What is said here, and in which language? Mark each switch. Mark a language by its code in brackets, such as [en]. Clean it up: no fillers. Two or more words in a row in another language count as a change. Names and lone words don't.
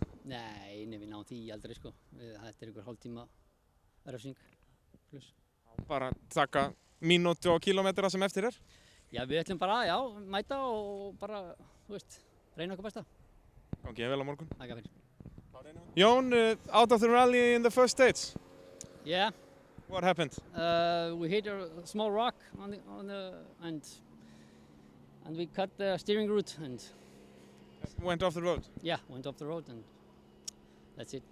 [is] Nei, við náum því aldrei sko. Þetta er einhver hálftíma refsing plus. Bara taka mínútu og kílómetra sem eftir er? Já, við ætlum bara, mæta og bara, reyna okkar besta. Gangi vel á morgun. Takk fyrir. [en] Jón, out of the rally in the first stage. Yeah. What happened? We hit a small rock and we cut the steering route and Went off the road. yeah, went off the road and that's it.